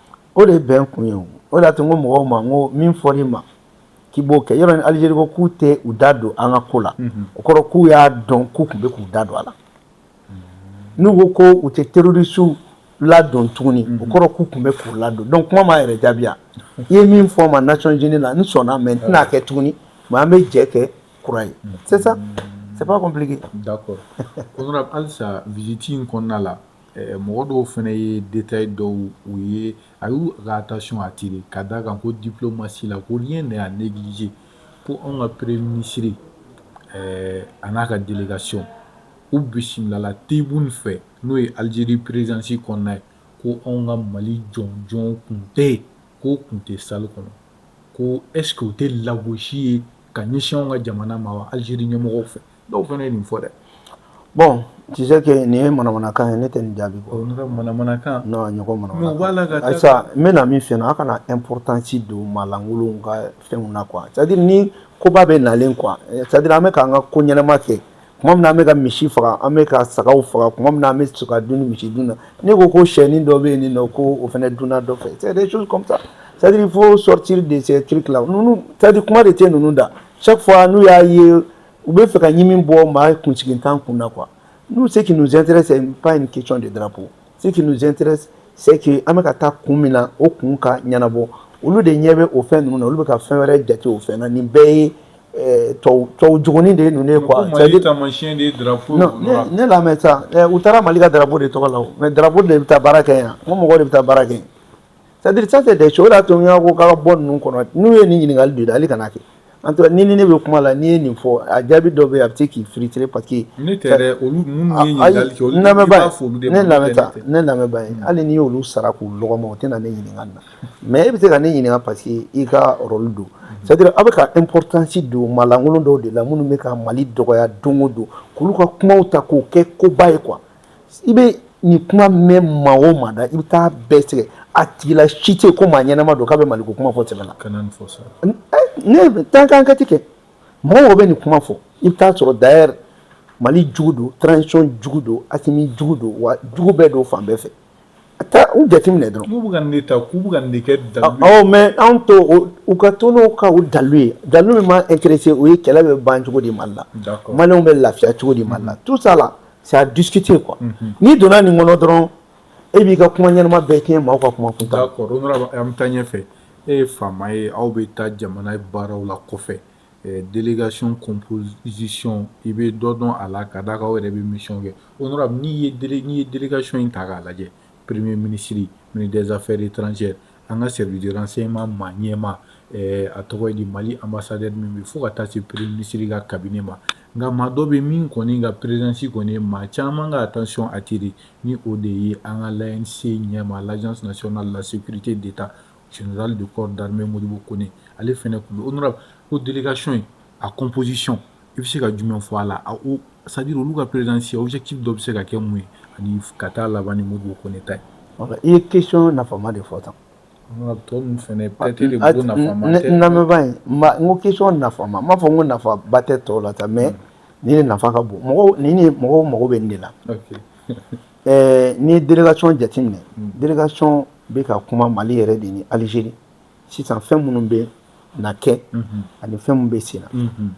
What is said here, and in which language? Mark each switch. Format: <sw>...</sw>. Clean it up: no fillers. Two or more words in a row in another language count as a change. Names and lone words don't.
<bm>O de ye bɛn kun ye o de y'a to n ko mɔgɔw ma n ko min fɔr'i ma k'i b'o kɛ yɔrɔ ni Algérie ko k'u tɛ u da don an ka ko la o kɔrɔ k'u y'a dɔn k'u tun bɛ k'u da don a la n'u ko ko u tɛ terroristes ladon tuguni o kɔrɔ k'u tun bɛ k'u ladon donc kuma m'a yɛrɛ jaabi i ye min fɔ n ma Nations Unies la n sɔnna mais n tɛna kɛ tuguni mais an bɛ jɛ kɛ kura ye</bm> <fr>c'est ça c'est pas compliqué. D'accord honorable</fr> <bm>halisa visite in kɔnɔna la mɔgɔ dɔw fana ye détail dɔw u ye a y'u ka attention attirer ka d'a kan ko diplomatie la ko</bm> <fr>rien n'est à négliger</fr> <bm>ko anw ka</bm> <fr>premier ministre</fr> <bm>a n'a ka délégation u bisimilala Tebune fɛ n'o ye Algérie présidence kɔnɔna ye ko anw ka Mali jɔnjɔn kun tɛ yen k'o kun tɛ salle kɔnɔ ko</bm> <fr>est-ce que</fr> <bm>o tɛ lagosi ye ka ɲɛsin anw ka jamana ma wa Algérie ɲɛmɔgɔw fɛ dɔw fana ye nin fɔ dɛ.</bm> <fr>Bon tu sais que</fr> <bm>nin ye manamanakan ye ne tɛ nin jaabi bɔ. Manamanakan. Non a ɲɔgɔn manamanakan. Ayisa n bɛna min f'i ɲɛna a kana importance don maalankolonw ka fɛnw na</bm> <fr>quoi c'est à dire</fr> <bm>ni koba bɛ nalen</bm> <fr>quoi c'est à dire</fr> <bm>an bɛ k'an ka ko ɲɛnama kɛ tuma min na an bɛ ka misi faga an bɛ ka sagaw faga tuma min na an bɛ se ka dun ni misi dun na ne ko ko sɛni dɔ bɛ yen nin nɔ ko o fana dunna dɔ fɛ</bm> <fr>c'est des choses comme ça c'est à dire il faut sortir de ces trucs là</fr> <bm>ninnu</bm> <fr>c'est à dire</fr> <bm>kuma de tɛ ninnu da chaque fois n'u y'a ye u bɛ fɛ ka ɲimi bɔ maa kunsigitan kun na quoi.</bm> <fr>Nous, ce qui nous intéresse, ce n'est pas une question de drapeau. Ce qui nous intéresse, c'est que</fr> <bm>an bɛ ka taa kun min na o kun ka ɲɛnabɔ olu de ɲɛ bɛ o fɛn ninnu na olu bɛ ka fɛn wɛrɛ jate o fɛn na nin bɛɛ ye tubabu jugunin de ye ninnu ye quoi. Mali taamasiyɛn de ye drapeau. Non ne lamɛn sa u taara Mali ka drapeau de tɔgɔ la o</bm> <fr>mais drapeau</fr> <bm>de bɛ taa baara kɛ yan n ko mɔgɔw de bɛ taa baara kɛ yen</bm> <fr>c'est à dire ça c'est des choses</fr> <bm>o de y'a to n y'a ko k'a ka bɔ ninnu kɔnɔ n'u ye nin ɲininkali don ale kana kɛ.</bm> <fr>En tout cas</fr> <bm>ni ne bɛ kuma la n'i ye nin fɔ a jaabi dɔ bɛ yen a bɛ se k'i</bm> <fr>filtrer parce que</fr> <bm>ne tɛ dɛ olu minnu ye ɲininkali kɛ olu i b'a fɔ olu de ma ne lamɛnba ye hali n'i y'olu sara k'u lɔgɔma o tɛna ne ɲininka nin na mais e bɛ se ka ne ɲininka</bm> <fr>parce que</fr> <bm>i ka rôle don</bm> <fr>c'est à dire</fr> <bm>aw bɛ ka importance don maalankolon dɔw de la minnu bɛ ka Mali dɔgɔya don o don k'olu ka kumaw ta k'o kɛ koba ye quoi i bɛ nin kuma mɛn maa o maa da i bɛ taa bɛɛ sɛgɛ a tigila si tɛ ko maa ɲɛnama don k'a bɛ Maliko kuma fɔ tɛmɛ na. Kana nin fɔ sa. ne</bm> <fr>tant qu'enquête</fr> <bm>kɛ mɔgɔw bɛ nin kuma fɔ i bɛ taa sɔrɔ d'ailleurs Mali jugu don transition jugu don Assimi jugu don wa jugu bɛɛ don fan bɛɛ fɛ a taa u jateminɛ dɔrɔn. N'u bɛ ka nin de ta k'u bɛ ka nin de kɛ dalu ye. Mais anw to u ka to n'o ka o dalu ye dalu min m'an intéressé o ye kɛlɛ bɛ ban cogo di Mali la Maliyɛnw bɛ lafiya cogo di Mali la</bm> <fr>tout ça là c'est à discuter quoi</fr> <bm>n'i donna nin kɔnɔ dɔrɔn e b'i ka kuma ɲɛnama bɛɛ tiɲɛ maaw ka kuma kuntan.</bm> <fr>D'accord honorable</fr> <bm>an bɛ taa ɲɛfɛ e ye faama ye aw bɛ taa jamana baaraw la kɔfɛ</bm> <fr>délégation composition</fr> <bm>i bɛ dɔ dɔn a la ka d'a kan aw yɛrɛ bɛ mission kɛ honorable n'i ye délégation in ta k'a lajɛ</bm> <fr>premier ministre ministre des affaires étrangères</fr> <bm>an ka</bm> <fr>service de renseignement</fr> <bm>maa ɲɛma a tɔgɔ ye di Mali ambassadeur min bɛ fo ka taa se</bm> <fr>premier ministre</fr> <bm>ka cabinet ma nka maa dɔ bɛ min kɔni ka présidence kɔni maa caman ka</bm> <fr>attention attiré</fr> <bm>ni o de ye an ka l'ANC ɲɛma</bm> <fr>l'agence nationale de la sécurité d'État général de corps d'armée</fr> <bm>Modibo Kone ale fɛnɛ tun bɛ honorable ko délégation in a composition i bɛ se ka jumɛn fɔ a la</bm> <fr>c'est à dire</fr> <bm>olu ka présidence objectif dɔ bɛ se ka kɛ mun ye ani ka taa laban ni Modibo Kone ta ye. I ye question nafama de fɔ tan. tɔ ninnu fɛnɛ peut-être de bolo nafama tɛ. n lamɛnbaa in n ko question nafama n m'a fɔ n ko nafaba tɛ tɔw la tan mais nin de nafa ka bon mɔgɔw mago bɛ nin de la. N'i ye délégation jateminɛ délégation bɛ ka kuma Mali yɛrɛ de ni Algérie sisan fɛn minnu bɛ na kɛ ani fɛn minnu bɛ sen na.</bm>